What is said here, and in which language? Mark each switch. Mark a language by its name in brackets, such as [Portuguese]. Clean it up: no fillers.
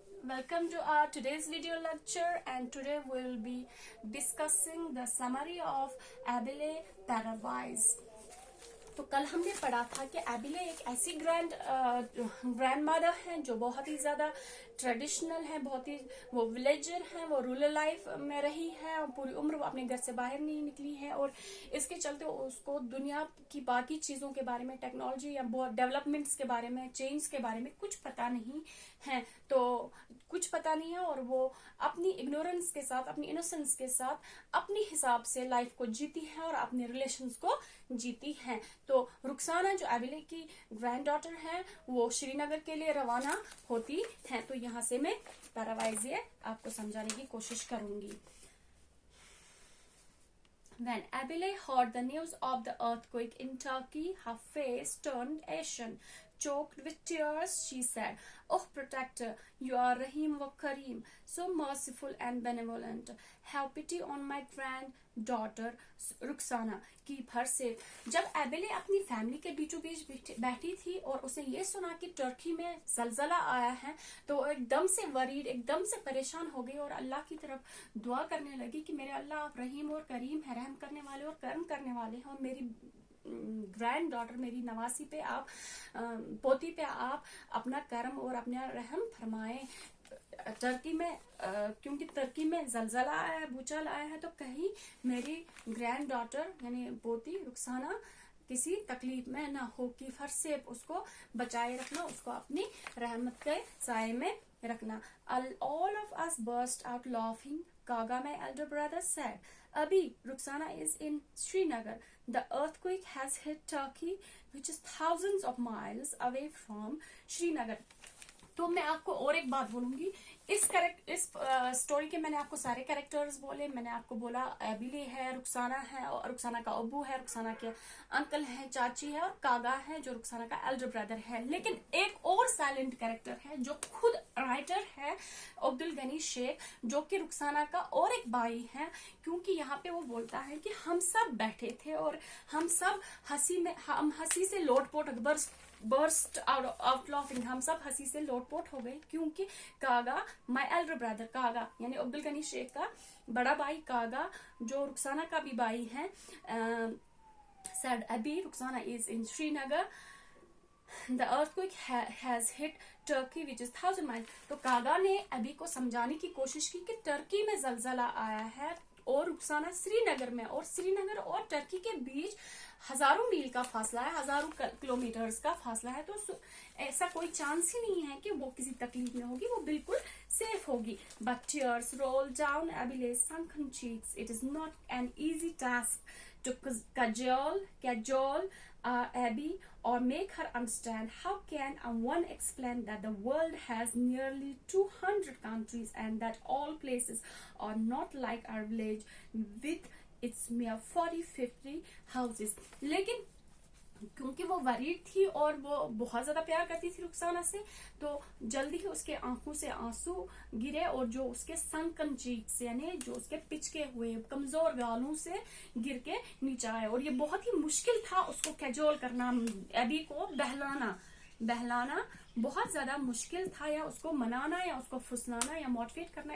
[English] Welcome to our today's video lecture, and today we'll be discussing the summary of Abhiley Paradise. [Hindi] तो कल हमने पढ़ा था कि एबिले एक ऐसी ग्रैंड मदर हैं जो बहुत ही ज्यादा ट्रेडिशनल है, बहुत ही वो विलेजर हैं, वो रूरल लाइफ में रही है और पूरी उम्र वो अपने घर से बाहर नहीं निकली है और इसके चलते उसको दुनिया की बाकी चीजों के बारे में, टेक्नोलॉजी या बहुत डेवलपमेंट्स के बारे में, चेंज के बारे में कुछ पता नहीं है। तो कुछ पता नहीं है और वो अपनी इग्नोरेंस के साथ, अपनी इनोसेंस के साथ अपनी हिसाब से लाइफ को जीती है और अपने रिलेशंस को जीती है। तो रुखसाना जो एबिले की ग्रैंड डॉटर है वो श्रीनगर के लिए रवाना होती है। तो यहाँ से मैं पैरावाइजिए आपको समझाने की कोशिश करूंगी। [English] When Abhiley heard the news of the earthquake in Turkey, her face turned ashen. Choked with tears, she said, "Oh, protector, you are Rahim wa Kareem, so merciful and benevolent. Have pity on my granddaughter, [Hindi] Rukhsana की भर से।" जब एबिले अपनी family के बीचों बीच बैठी थी और उसे ये सुना कि टर्की में जलजला आया है तो एकदम से वरीड, एकदम से परेशान हो गई और अल्लाह की तरफ दुआ करने लगी कि मेरे अल्लाह, आप रहीम और करीम है, रहम करने वाले और कर्म करने वाले हैं और मेरी ग्रैंड डॉटर, मेरी नवासी पे आप, पोती पे आप अपना कर्म और अपना रहम फरमाए। टर्की में क्योंकि टर्की में जलजला आया है, भूचाल आया है, तो कहीं मेरी ग्रैंड डॉटर यानी पोती रुखसाना किसी तकलीफ में ना हो, कि फर से उसको बचाए रखना, उसको अपनी रहमत के साए में रखना। [English] All of us burst out laughing. Kaga, my elder brother, said, "Abhi, Rukhsana is in Srinagar. The earthquake has hit Turkey, which is thousands of miles away from Srinagar." [Hindi] तो मैं आपको और एक बात बोलूंगी, इस स्टोरी के मैंने आपको सारे कैरेक्टर्स बोले। मैंने आपको बोला एबिले है, रुखसाना है और रुखसाना का अब्बू है, रुखसाना के अंकल है, चाची है और कागा है जो रुखसाना का एल्डर ब्रदर है। लेकिन एक और साइलेंट कैरेक्टर है जो खुद राइटर है, अब्दुल गनी शेख, जो कि रुखसाना का और एक भाई है। क्योंकि यहाँ पे वो बोलता है कि हम सब बैठे थे और हम सब हंसी से लोटपोट [English] burst out laughing, [Hindi] हम सब हंसी से लोटपोट हो गए क्योंकि कागा, [English] my elder brother, [Hindi] कागा यानी अब्दुल गनी शेख का बड़ा भाई कागा जो रुखसाना का भी भाई है, [English] said, "Abhi, Rukhsana is in Srinagar. The earthquake has hit Turkey, which is 1,000 miles." [Hindi] तो कागा ने अभी को समझाने की कोशिश की कि टर्की में जलजला आया है और रुखसाना श्रीनगर में, और श्रीनगर और टर्की के बीच हजारों मील का फासला है, हजारों किलोमीटर्स का फासला है। तो ऐसा कोई चांस ही नहीं है कि वो किसी तकलीफ में होगी, वो बिल्कुल सेफ होगी। [English] But tears rolled down Abile's sunken cheeks. It is not an easy task to cajole Abby or make her understand. How can one explain that the world has nearly 200 countries and that all places are not like our village with its mere 40-50 houses? [Hindi] लेकिन क्योंकि वो worried थी और वो बहुत ज्यादा प्यार करती थी रुखसाना से, तो जल्दी ही उसके आंखों से आंसू गिरे और जो उसके संकन चीक्स यानी जो उसके पिचके हुए कमजोर गालों से गिर के नीचे आए। और ये बहुत ही मुश्किल था उसको कैजोल करना, एबी को बहलाना बहुत ज्यादा मुश्किल था, या उसको मनाना या उसको फुसलाना या मोटिवेट करना।